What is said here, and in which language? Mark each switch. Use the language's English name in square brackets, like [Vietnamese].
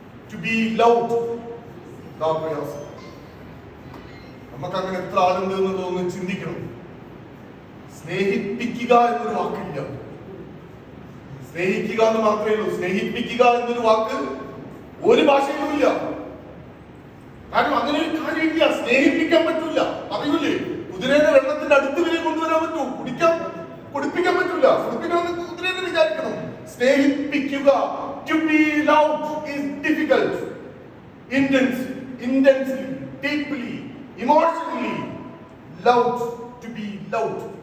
[English] To be loved പ്രയാസം. [Malayalam] നമുക്ക് അങ്ങനെ എത്ര ആളുണ്ട് എന്നുള്ളതൊന്ന് ചിന്തിക്കണം. സ്നേഹിപ്പിക്കുക എന്നൊരു വാക്കില്ല. സ്നേഹിക്കുക എന്ന് മാത്രമേ ഉള്ളൂ. സ്നേഹിപ്പിക്കുക എന്നൊരു വാക്ക് ഒരു ഭാഷയിലും ഇല്ല. കാരണം അങ്ങനെ ഒരു കാര്യമില്ല. സ്നേഹിപ്പിക്കാൻ പറ്റില്ല. അറിയില്ലേ, കുതിരേനെ വെള്ളത്തിന്റെ അടുത്ത് വരെ കൊണ്ടുവരാൻ പറ്റൂ, കുടിപ്പിക്കാൻ പറ്റില്ല. കുടിപ്പിക്കണമെന്ന് കുതിരേനെ വിചാരിക്കണം. [English] സ്നേഹിപ്പിക്കുക, to be loved is difficult. Intensely, deeply, emotionally loved, to be loved.